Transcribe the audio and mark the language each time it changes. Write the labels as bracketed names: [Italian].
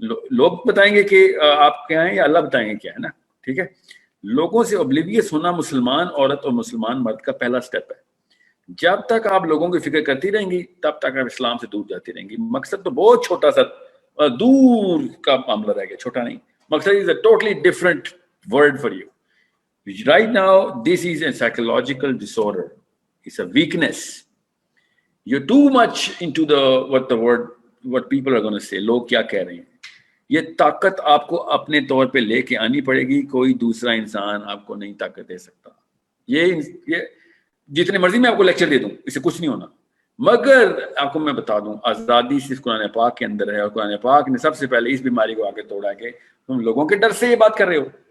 [Urdu] لوگ بتائیں گے کہ آپ کیا ہیں, یا اللہ بتائیں گے کیا ہے نا. ٹھیک ہے, لوگوں سے اوبلیویس ہونا مسلمان عورت اور مسلمان مرد کا پہلا سٹیپ ہے. جب تک آپ لوگوں کی فکر کرتی رہیں گی تب تک آپ اسلام سے دور جاتی رہیں گی. مقصد تو بہت چھوٹا سا دور کا معاملہ رہ گیا, چھوٹا نہیں. [English] مقصد is a totally different word for you. Right now, this is a psychological disorder. It's a weakness. You're too much into what people are going to say. [Urdu] لوگ کیا کہہ رہے ہیں. یہ طاقت آپ کو اپنے طور پہ لے کے آنی پڑے گی. کوئی دوسرا انسان آپ کو نہیں طاقت دے سکتا. یہ جتنے مرضی میں آپ کو لیکچر دے دوں, اس سے کچھ نہیں ہونا. مگر آپ کو میں بتا دوں, آزادی صرف قرآن پاک کے اندر ہے, اور قرآن پاک نے سب سے پہلے اس بیماری کو آگے توڑا کہ تم لوگوں کے ڈر سے یہ بات کر رہے ہو.